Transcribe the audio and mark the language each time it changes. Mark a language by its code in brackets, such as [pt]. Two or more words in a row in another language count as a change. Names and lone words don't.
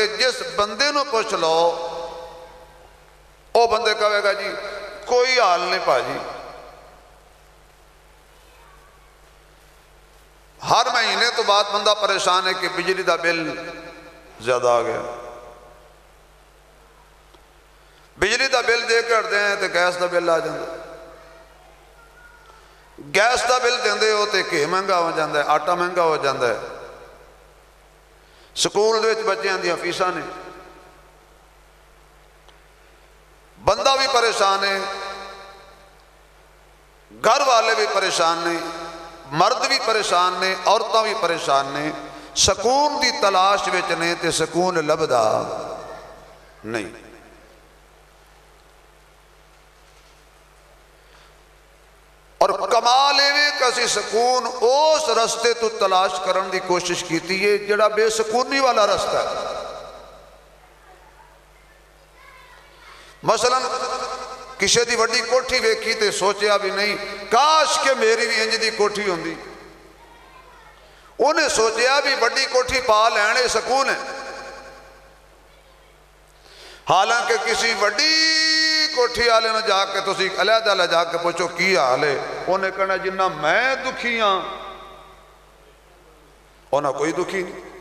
[pa] جس بندے نو پوچھ لو او بندے کہے گا جی کوئی حال نہیں پاجی، ہر مہینے تو بعد بندہ پریشان ہے کہ بجلی دا بل زیادہ آ گیا، بجلی دا بل دے کے ہٹتے ہیں تو گیس دا بل آ جاتا، گیس دا بل دیندے ہو تو گھی مہنگا ہو جاتا ہے، آٹا مہنگا ہو جاتا ہے، سکول دے وچ بچیاں دیاں فیساں نے، بندہ بھی پریشان ہے، گھر والے بھی پریشان نے، مرد بھی پریشان نے، عورتاں بھی پریشان نے، سکون دی تلاش وچ نے تے سکون لبدا نہیں۔ اور کمال ایویں کہ اسی سکون اس رستے تو تلاش کرن دی کوشش کیتی ہے جڑا بے سکونی والا رستہ ہے۔ مثلا کسی دی وڈی کوٹھی ویکھی تے سوچیا بھی نہیں کاش کہ میری بھی انج دی کوٹھی ہوندی، انہیں سوچیا بھی وڈی کوٹھی پا لینے سکون ہے، حالانکہ کسی وڈی کوٹھی والے نہ جا کے تسی علیحدہ لے جا کے پوچھو کی حال ہے، انہیں کہنا جنہ میں دکھی ہاں انہیں کوئی دکھی نہیں۔